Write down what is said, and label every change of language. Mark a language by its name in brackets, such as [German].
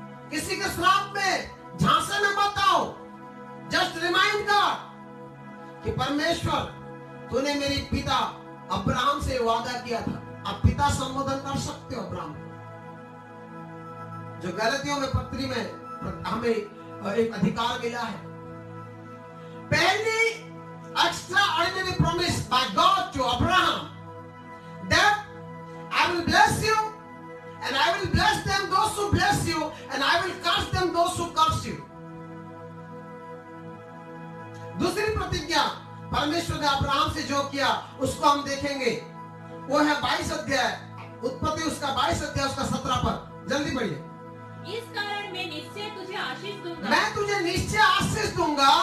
[Hindi] किसी के श्राप में झांसे में मत आओ। [English] just remind God [Hindi] कि परमेश्वर तूने मेरे पिता अब्राहम से वादा किया था। आप पिता संबोधन कर सकते हो अब्राहम को, जो गलतियों में पत्री में हमें एक अधिकार मिला है। पहली [English] Extraordinary promise by God to Abraham, that I will bless you and I will bless them those who bless you and I will curse them those who curse you. [Hindi] दूसरी प्रतिज्ञा परमेश्वर ने अब्राहम से जो किया उसको हम देखेंगे। वो है 22 अध्याय उत्पत्ति उसका 22 अध्याय उसका 17 पर। जल्दी पढ़िए। इस कारण मैं निश्चय तुझे आशीष दूंगा, मैं तुझे निश्चय आशीष दूंगा,